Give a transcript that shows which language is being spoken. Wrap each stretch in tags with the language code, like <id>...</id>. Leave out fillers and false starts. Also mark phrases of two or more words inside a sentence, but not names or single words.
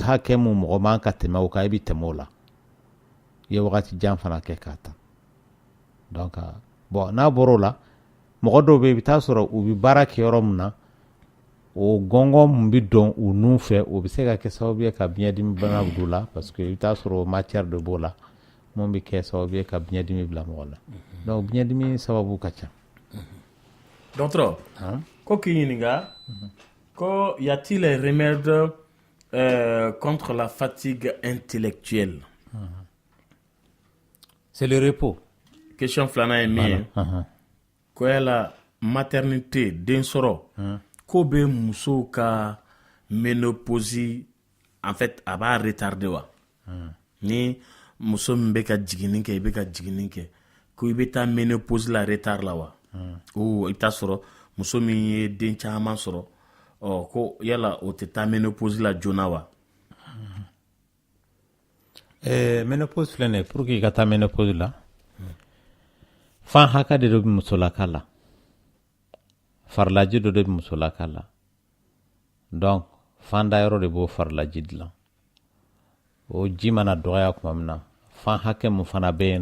<bm>hakɛ mun mɔgɔ man ka tɛmɛ o kan i bɛ tɛmɛ o la i ye wagati jan fana kɛ k'a ta</bm> <fr>donc bon</fr> <bm>n'a bɔra o la mɔgɔ dɔw bɛ yen i bɛ taa sɔrɔ u bɛ baara kɛ yɔrɔ min na o gɔngɔn mun bɛ dɔn u nun fɛ o bɛ se ka kɛ sababu ye ka biɲɛ dimi bana bila u la</bm> <fr>parce que</fr> <bm>i bɛ taa sɔrɔ matière de b'o la mun bɛ kɛ sababu ye ka biɲɛ dimi bila mɔgɔ la donc biɲɛ dimi sababu ka ca. Dɔgɔtɔrɔ ko k'i ɲininka ko</bm> <fr>y a-t-il un remède contre la fatigue intellectuelle? C'est le repos.</fr> <bm>Question filanan ye min ye ko yala maternité den sɔrɔ ko bɛ musow ka ménopause</bm> <fr>en fait</fr> <bm>a b'a retarder wa ni muso min bɛ ka jiginni kɛ i bɛ ka jiginni kɛ ko i bɛ taa ménopause la retard la wa o i bɛ taa sɔrɔ muso min ye den caman sɔrɔ ko yala o tɛ taa ménopause la joona wa. Ménopause filɛ nin ye</bm> <fr>pour que</fr> <bm>i ka taa ménopause la fan hakɛ de bɛ musolaka la farilaji dɔ de bɛ musolaka la donc fan dayɔrɔ de b'o farlaji dilan o ji mana dɔgɔya kuma min na fan hakɛ mun fana bɛ yen</bm>